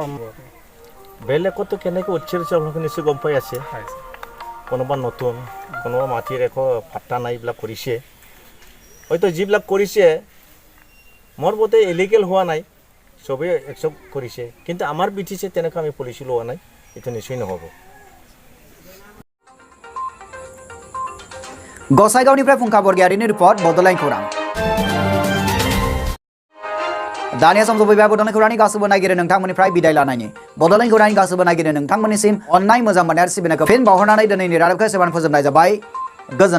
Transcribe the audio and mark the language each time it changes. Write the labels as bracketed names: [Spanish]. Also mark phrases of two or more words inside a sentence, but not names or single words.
[Assamese] বেলেগতো কেনেকৈ উচ্চৰিছে আপোনালোকে নিশ্চয় গম পাই আছে কোনোবা নতুন কোনোবা মাটিৰ একো পাত্তা নাই এইবিলাক কৰিছে হয়তো যিবিলাক কৰিছে মোৰ বোধে ইলিগেল হোৱা নাই চবেই একচেপ্ট কৰিছে কিন্তু আমাৰ বিটিচি তেনেকৈ আমি পলিচি লোৱা নাই এইটো নিশ্চয় নহ'ব [Bodo] गसाइगावनिफ्राय फुंखा बरगयारिनि रिपर्ट बड'लेण्ड खौरां दानिया सम सफैबाय बड'लेण्ड खौरांनि गासैबो नायगिरि नोंथांमोननिफ्राय बिदाय लानायनि बड'लेण्ड खौरांनि गासैबो नायगिरि नोंथांमोननिसिम अननाय मोजां मोननाय आरो सिबिनायखौ फिन बावहरनानै दिनैनि रादाबखौ एसेबां फोजोबनाय जाबाय।